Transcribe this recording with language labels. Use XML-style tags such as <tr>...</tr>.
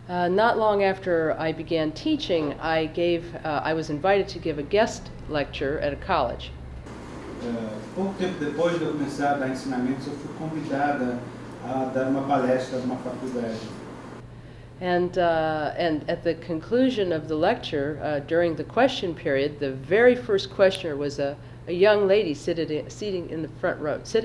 <en>Not long after I began teaching, I was invited to give a guest lecture at a college.</en> <pt>Pouco tempo depois de eu começar a dar ensinamentos, eu fui convidada a dar uma palestra numa faculdade.</pt> <en>And at the conclusion of the lecture, during the question period, the very first questioner was a young lady sitting in the front row.</en>